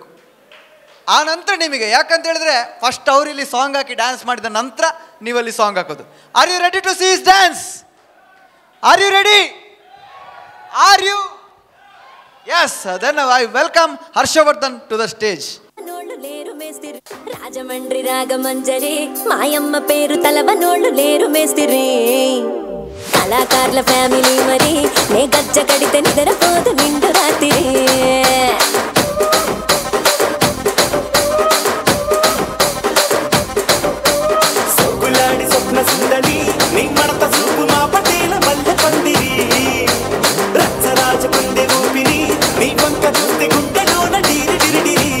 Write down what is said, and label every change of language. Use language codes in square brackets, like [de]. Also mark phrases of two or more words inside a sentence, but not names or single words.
[kn] ಆ ನಂತರ ನಿಮಗೆ, ಯಾಕಂತ ಹೇಳಿದ್ರೆ ಫಸ್ಟ್ ಅವರಿಲ್ಲಿ ಸಾಂಗ್ ಹಾಕಿ ಡ್ಯಾನ್ಸ್ ಮಾಡಿದ ನಂತರ ನೀವಲ್ಲಿ ಸಾಂಗ್ ಹಾಕೋದು. [en] Are you ready to see his dance? Are you ready? Are you? Yes, then I welcome Harshavardhan to the stage. [te] రాజమండ్రి రాగమంజరి మాయమ్మ పేరు తలవనోళ్ళు లేరు మేస్తిరి కళాకారుల ఫ్యామిలీ మరి నే గజ్జ కడితే నిద్రపోదు నిండు రాత్రి సొగ్గులాడి స్వప్న సుందరి నీ మడత చూపు మా పటేల మల్లె పందిరి రచ్చరాజ కుందె ఊపిరి నీ వంక చూస్తే గుండెలోన డీరి డిరిడిరి